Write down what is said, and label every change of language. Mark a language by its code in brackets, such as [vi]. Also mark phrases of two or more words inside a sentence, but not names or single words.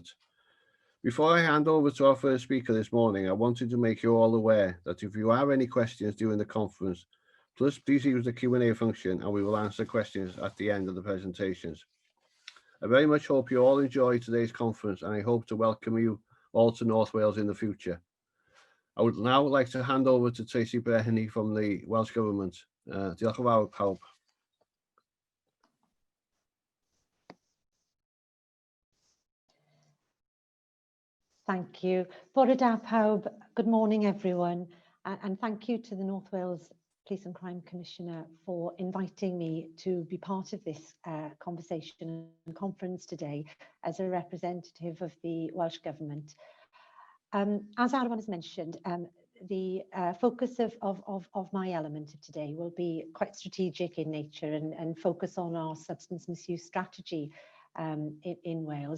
[en] Before I hand over to our first speaker this morning, I wanted to make you all aware that if you have any questions during the conference, please use the Q&A function and we will answer questions at the end of the presentations. I very much hope you all enjoy today's conference, and I hope to welcome you all to North Wales in the future. I would now like to hand over to Tracey Breheny from the Welsh Government. [cy] Diolch yn fawr pawb. [en] Thank you. [cy] Bore da pawb. [en] Good morning, everyone. And thank you to the North Wales Police and Crime Commissioner for inviting me to be part of this conversation and conference today as a representative of the Welsh Government. As Arfon has mentioned, the focus of my element of today will be quite strategic in nature and focus on our substance misuse strategy in Wales.